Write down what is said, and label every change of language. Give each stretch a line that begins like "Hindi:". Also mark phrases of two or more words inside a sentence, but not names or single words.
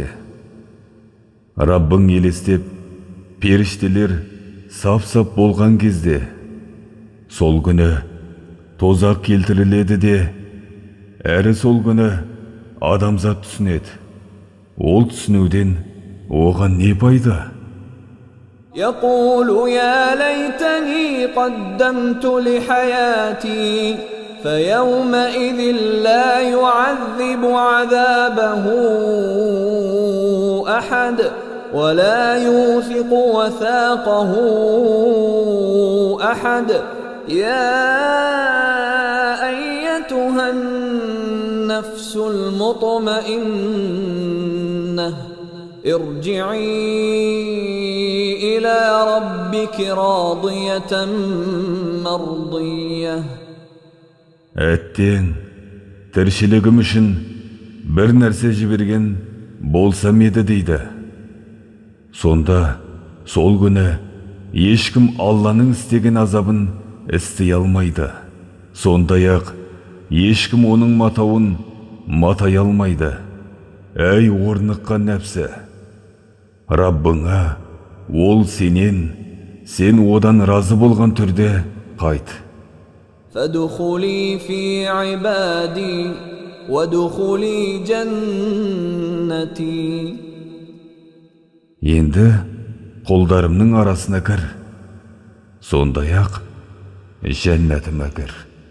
Kazakh: Раббың елестеп, періштелер сап-сап болған кезде, сол күні тозақ келтіріледі де, әрі сол күні адамзат түсінеді. Ол түсінуден оған не пайда?
Arabic: يقول يا ليتني قدمت لحياتي فيومئذ لا يعذب عذابه أحد ولا يوثق وثاقه أحد يا أيتها النفس المطمئنة ارجعي إلى ربك راضية مرضية.
Kazakh: Әттең, тіршілігім үшін бір нәрсе жіберген болсам еді дейді. Сонда сол күні ешкім Алланың істеген азабын істей алмайды. Сондай-ақ ешкім оның матауын матай алмайды. Әй орныққан нәпсі! Раббыңа ол сенен, сен одан разы болған түрде қайт.
Arabic: فادخلي في عبادي وادخلي جنتي.
Kazakh: Енді қолдарымның арасына кір, сондай-ақ жәннатыма кір.